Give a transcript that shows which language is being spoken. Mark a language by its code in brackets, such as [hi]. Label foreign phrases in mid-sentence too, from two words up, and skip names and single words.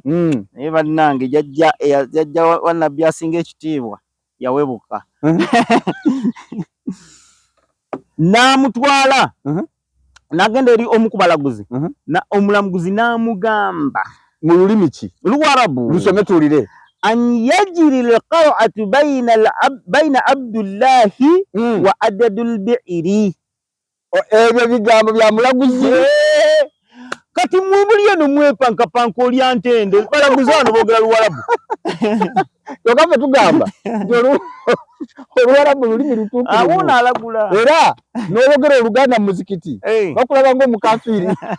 [lg] Naye bannange jajja wa Nabbi asinga ekitiibwa yawebuka. N'amutwala n'agenda eri omu ku balaguzi. Omulamuzi n'amugamba mu lulimi ki? Luwarabu. Lusome tuwulire. [ar] أن يجري القرعة بين عبد الله وعدد البعير. [lg] Ebyo bigambo bya mulaguzi. Kati mwebulye no mwepankapanka oli antende balaguzi bano boogera Luwarabu. Tugamba tugamba Oluwarabu lulimi lutuukirivu. Awona alagula. Era n'oyogera Oluganda mu muzikiti bakulaba ng'omukafiiri.